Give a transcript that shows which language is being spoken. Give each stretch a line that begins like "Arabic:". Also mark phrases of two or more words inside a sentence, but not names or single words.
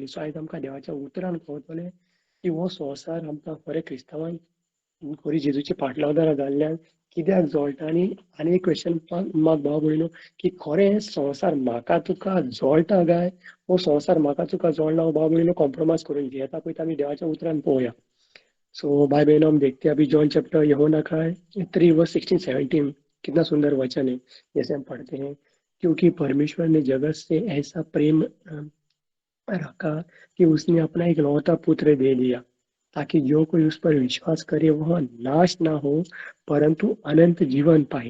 Konkani: सो आयज आमकां देवाच्या उतरान कळटलें की हो संवसार आमकां खरें क्रिस्तांवांक खरी जेजूची फाटलावदार जाल्ल्यान कित्याक जळटा. आनी एक क्वेश्चन मात भाव भयणीनो, की खरें संवसार म्हाका तुका जळटा काय, हो संवसार म्हाका तुका जळना. हो भाव भयणीनो कॉम्प्रोमायज करून घेता पळय, आमी देवाच्या उतरान पळोवया.
Hindi: सो भाई बहनों, हम देखते हैं अभी जॉन चैप्टर यूहन्ना का है 3:16-17, कितना सुंदर वचन है. जैसे हम पढ़ते हैं, क्योंकि परमेश्वर ने जगत से ऐसा प्रेम रखा कि उसने अपना इकलौता पुत्र दे दिया, ताकि जो कोई उस पर विश्वास करे वह नाश ना हो, परंतु अनंत जीवन पाए.